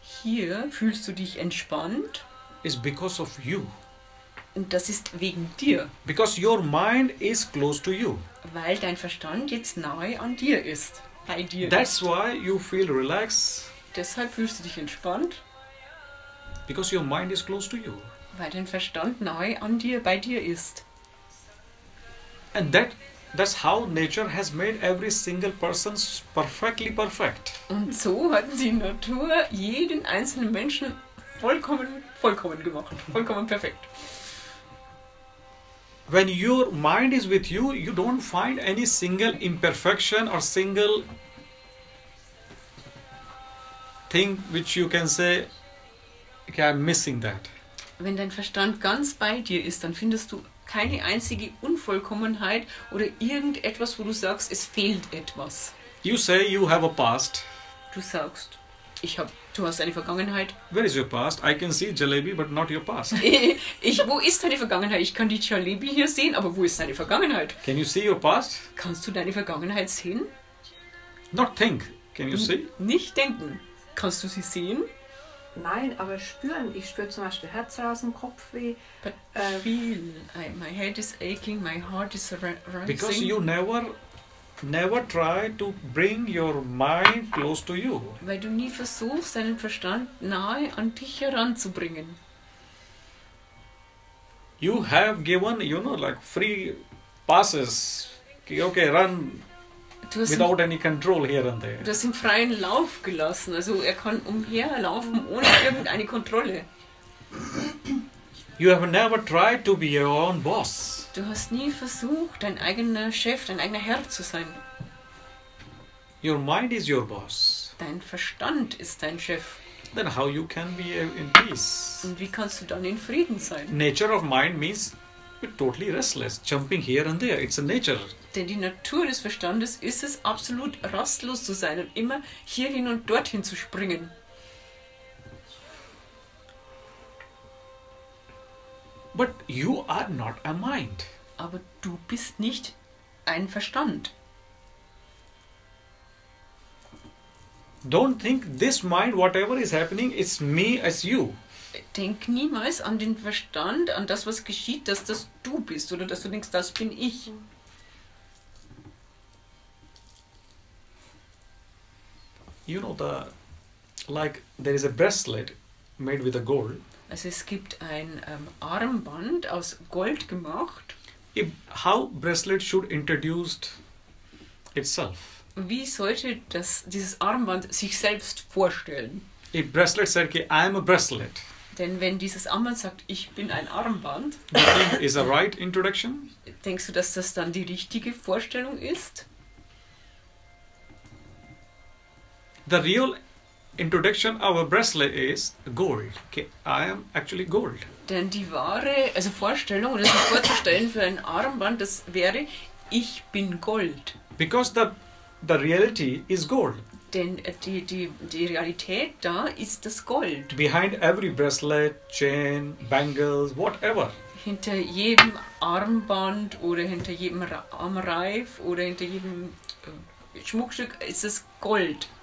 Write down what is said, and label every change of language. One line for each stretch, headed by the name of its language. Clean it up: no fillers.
German: Hier fühlst du dich entspannt
English: is because of you.
German: und das ist wegen dir,
English: Because your mind is close to you.
German: weil dein Verstand jetzt nahe an dir ist, bei dir
English: That's
German: ist.
English: why you feel relaxed,
German: Deshalb fühlst du dich entspannt,
English: because your mind is close to you.
German: weil dein Verstand nahe an dir, bei dir ist.
English: And that's how nature has made every single person perfectly perfect.
German: Und so hat die Natur jeden einzelnen Menschen vollkommen gemacht, vollkommen perfekt.
English: When your mind is with you, you don't find any single imperfection or single thing which you can say, okay, I'm missing that.
German: Wenn dein Verstand ganz bei dir ist, dann findest du keine einzige Unvollkommenheit oder irgendetwas, wo du sagst, es fehlt etwas.
English: You say you have a past.
German: Du sagst, du hast eine Vergangenheit.
English: Where is your past? I can see jalebi, but not your past.
German: Wo ist deine Vergangenheit? Ich kann die Jalebi hier sehen, aber wo ist deine Vergangenheit?
English: Can you see your past?
German: Kannst du deine Vergangenheit sehen?
English: Not think. Can you see?
German: Nicht denken. Kannst du sie sehen? Nein, aber spüren. Ich spüre zum Beispiel Herzrasen, Kopfweh.
English: But feel. My head is aching, my heart is rising. Because you never try to bring your mind close to you.
German: Weil du nie versuchst, deinen Verstand nahe an dich heranzubringen.
English: You have given, like free passes. Okay, run without any control here and there.
German: Du hast ihm freien Lauf gelassen. Also er kann umherlaufen ohne irgendeine Kontrolle.
English: You have never tried to be your own boss.
German: Du hast nie versucht, dein eigener Chef, dein eigener Herr zu sein.
English: Your mind is your boss.
German: Dein Verstand ist dein Chef.
English: Then how you can be in peace?
German: Und wie kannst du dann in Frieden sein?
English: Nature of mind means you're totally restless, jumping here and there. It's a nature.
German: Denn die Natur des Verstandes ist es, absolut rastlos zu sein und immer hierhin und dorthin zu springen.
English: But you are not a mind.
German: Aber du bist nicht ein Verstand.
English: Don't think this mind, whatever is happening, it's me as you.
German: Denk niemals an den Verstand, an das, was geschieht, dass das du bist oder dass du denkst, das bin ich.
English: You know, there is a bracelet made with a gold.
German: Also es gibt ein Armband aus Gold gemacht.
English: How bracelet should introduce itself?
German: Wie sollte dieses Armband sich selbst vorstellen?
English: If bracelet said, okay, I am a bracelet,
German: Denn wenn dieses Armband sagt, ich bin ein Armband,
English: do you think is a right introduction?
German: denkst du, dass das dann die richtige Vorstellung ist?
English: The real introduction of a bracelet is gold. Okay, I am actually gold.
German: Denn die wahre Vorstellung oder sich vorzustellen für ein Armband, das wäre, ich bin Gold.
English: Because the reality is gold.
German: Denn die Realität da ist das Gold.
English: Behind every bracelet, chain, bangles, whatever.
German: Hinter jedem Armband oder hinter jedem Armreif oder hinter jedem Schmuckstück ist das Gold.